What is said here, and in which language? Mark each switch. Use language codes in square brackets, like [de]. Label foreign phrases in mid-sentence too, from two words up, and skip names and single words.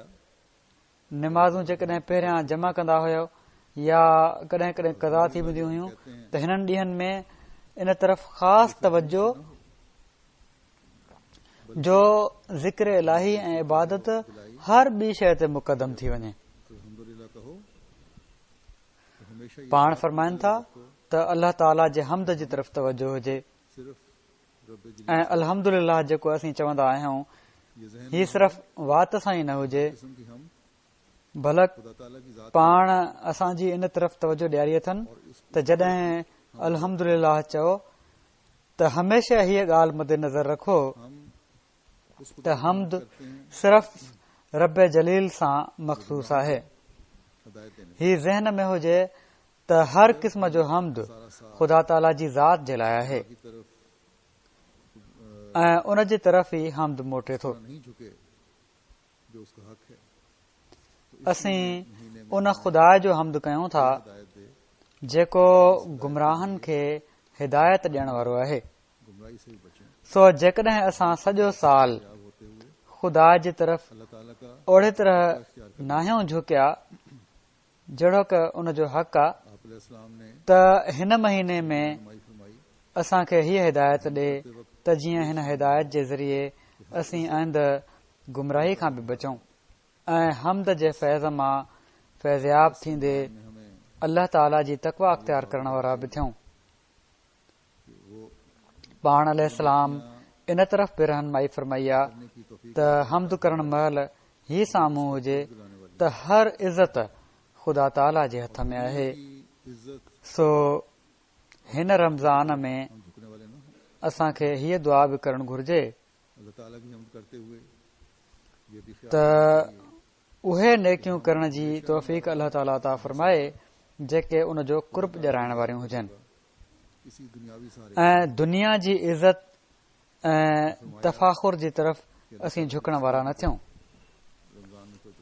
[sd] निमाज़ूं जेकॾहिं पहिरियां जमा कंदा हुयो या कॾहिं कॾहिं कज़ा थी वेंदियूं हुयूं त हिननि ॾींहनि में इन तरफ़ ख़ासि तवजो जो ज़िक्र इलाही ऐं इबादत हर ॿी शइ ते मुक़दम थी वञे। [ur] تو الحمدللہ کہو تو ہمیشہ یہ [sd] पाण फरमाइनि था त अल्लाह ताला जे हमद जी तरफ़ तवजो हुजे [ur] صرف رب جل [sd] ऐं अल्हम्दुलिल्लाह जेको असीं चवंदा आहियूं [ur] یہ ذہن [sd] हीउ सिर्फ़ वात सां ई न हुजे, [ur] قسم کی ہم बल्कि خدا تعالیٰ کی ذات [sd] पाण असांजी इन तरफ़ तवजो ॾियारी अथनि त जॾहिं अल्हम्दुलिल्लाह चओ त हमेशा हीअ ॻाल्हि मद्देनज़र रखो [ur] ہم اس [sd] त हमद सिर्फ़ रब जलील सां मख़सूस आहे। [ur] ہدایت دینے [sd] ही ज़हन में हुजे त हर क़िस्म जो हमद ख़ुदा ताला जी ज़ात जे लाइ आहे [ur] کی طرف [sd] ऐं उन जी तरफ़ ई हमद मोटे थो। [ur] نہیں جھکے جو اس کا حق ہے. [sd] असीं उन ख़ुदा जो हमद कयूं था [ur] ہدایت دے [sd] जेको गुमराहनि खे हिदायत ॾियण वारो आहे। [ur] گمراہی سے بھی بچیں. [sd] सो जेकॾहिं असां सॼो साल [ur] یاب ہوتے ہوئے [sd] ख़ुदा जी तरफ़ [ur] اللہ تعالیٰ کا [sd] ओड़े तरह नाहियूं झुकिया जहिड़ो क उन जो हक़ आहे [ur] آپ علیہ السلام نے [sd] त हिन महीने में [ur] رہنمائی فرمائی [sd] असांखे हीअ हिदायत ॾे त जीअं हिन हिदायत जे ज़रिए असीं आइंद गुमराही खां बि बचूं ऐं हमद जे फैज़ मां फैज़याब थींदे [ur] میں ہمیں [sd] अल्लाह ताला जी तक़वा अख़्तियार करण वारा बि थियूं। [ur] کہ وہ [sd] पाण अलैहिस्सलाम इन तरफ़ बि रहनुमाई फरमाई आहे [ur] کرنے کی توفیق [sd] त हमद करण महिल ही साम्हूं हुजे त हर इज़त ख़ुदा ताला जे हथ में आहे। [ur] کی عزت [sd] सो हिन रमज़ान में [ur] ہم جھکنے والے نہ ہو. [sd] असांखे हीअ दुआ बि करणु घुर्जे [ur] اللہ تعالیٰ کی حمد کرتے ہوئے یہ بھی خیال [sd] त उहे नेकियूं करण जी तौफ़ीक़ अल्लाह ताला अता फरमाए जेके उन जो कुर्ब ॼाणाइण वारियूं हुजनि [ur] کسی دنیاوی سہارے [sd] ऐं दुनिया जी इज़त ऐं तफ़ाख़ुर जी तरफ़ असीं झुकण वारा न थियूं। [ur] رمضان میں تو جو